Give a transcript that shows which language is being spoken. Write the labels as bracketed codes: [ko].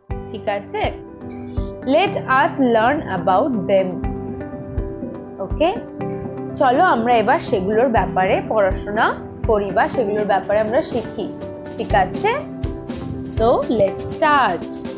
[bn] ঠিক আছে, [en] let us learn about them. [bn] ওকে, চলো আমরা এবার সেগুলোর ব্যাপারে পড়াশোনা করি বা সেগুলোর ব্যাপারে আমরা শিখি। ঠিক আছে, [en] so let's start.